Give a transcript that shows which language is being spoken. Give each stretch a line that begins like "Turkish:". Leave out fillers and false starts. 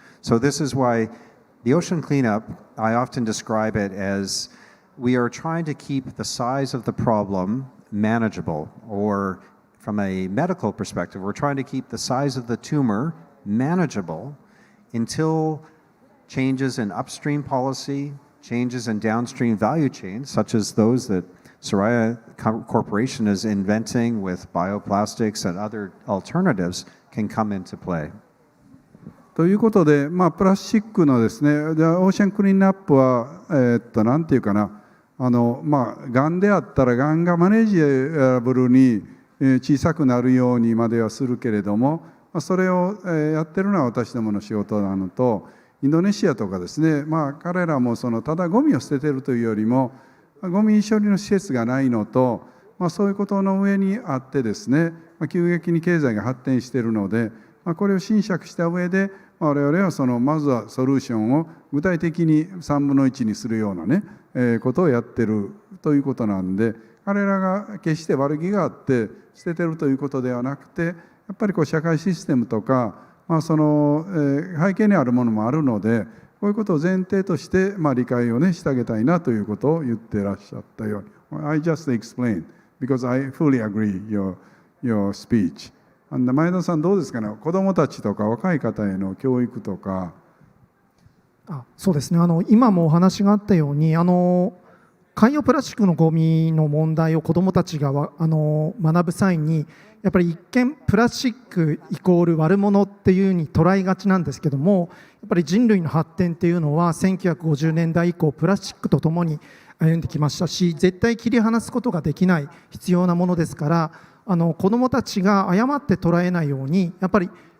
English: So this is why the ocean cleanup, I often describe it as we are trying to keep the size of the problem manageable, or from a medical perspective, we're trying to keep the size of the tumor manageable until changes in upstream policy, changes in downstream value chains, such as those that Soraya Corporation is inventing with bioplastics and other alternatives can come into play.
Japanese: ということで、プラスチックのですね、じゃあオーシャンクリーンアップは、なんていうかな、がんであったらがんがマネージャブルに小さくなるようにまではするけれども、それをやってるのは私どもの仕事なのと、インドネシアとかですね、彼らもただゴミを捨ててるというよりも、ゴミ処理の施設がないのと、そういうことの上にあってですね、急激に経済が発展しているので、これを侵釈した上で、我々はまずはソリューションを具体的に3分の1にするようなね、ことをやってるということなんで、彼らが決して悪気があって捨ててるということではなくて、やっぱり社会システムとか、背景にあるものもあるので、こういうことを前提として、理解をね、してあげたいなということを言ってらっしゃったように。
English: I just explained because I fully agree your speech.
Japanese: 前田さんどうですかね、子どもたちとか若い方への教育とか。そうですね、今もお話があったように海洋プラスチックのゴミの問題を子どもたちが学ぶ際にやっぱり一見プラスチックイコール悪者っていうふうに捉えがちなんですけども、やっぱり人類の発展っていうのは1950年代以降プラスチックとともに歩んできましたし、絶対切り離すことができない必要なものですから、子どもたちが誤って捉えないようにやっぱり